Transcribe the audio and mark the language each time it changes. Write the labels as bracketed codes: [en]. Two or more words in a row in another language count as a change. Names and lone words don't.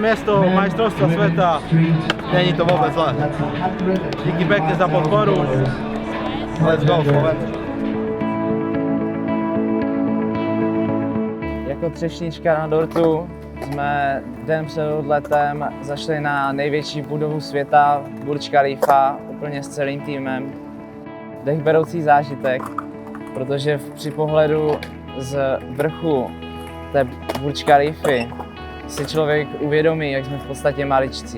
[sk] miesto majstrovstva sveta. [cs] Není to [sk] vôbec zlé. Díky pekne za podporu. [en] Let's go, Slovensko. [cs] Jako třešnička na dortu jsme den před odletem zašli na největší budovu světa, Burj Khalifa, úplně s celým týmem. Dechberoucí zážitek, protože při pohledu z vrchu té Burj Khalify si člověk uvědomí, jak jsme v podstatě maličcí.